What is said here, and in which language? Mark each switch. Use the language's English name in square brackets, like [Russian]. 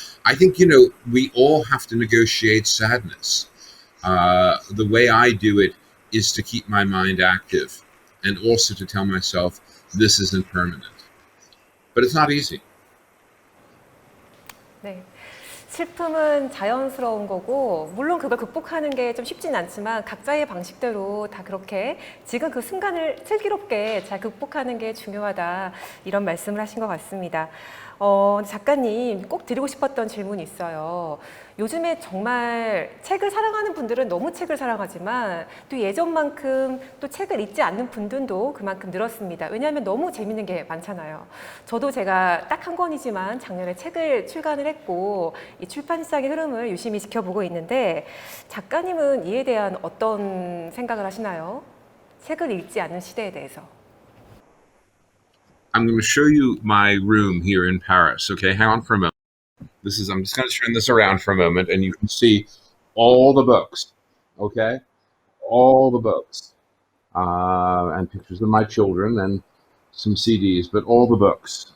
[English] I think, we all have to negotiate sadness. The way I do it is to keep my mind active, and also to tell myself this isn't permanent. But it's not easy. [Korean] 네. 슬픔은 자연스러운 거고, 물론 그걸 극복하는 게 좀 쉽진 않지만 각자의 방식대로 다 그렇게 지금 그 순간을 슬기롭게 잘 극복하는 게 중요하다, 이런 말씀을 하신 것 같습니다. 작가님, 꼭 드리고 싶었던 질문이 있어요. 요즘에 정말 책을 사랑하는 분들은 너무 책을 사랑하지만 또 예전만큼 또 책을 읽지 않는 분들도 그만큼 늘었습니다. 왜냐하면 너무 재밌는 게 많잖아요. 저도 제가 딱 한 권이지만 작년에 책을 출간을 했고 이 출판 시장의 흐름을 유심히 지켜보고 있는데, 작가님은 이에 대한 어떤 생각을 하시나요? 책을 읽지 않는 시대에 대해서. [English] I'm going to show you my room here in Paris. Okay, hang on for a moment. I'm just going to turn this around for a moment, and you can see all the books. Okay, all the books, and pictures of my children and some CDs, but all the books.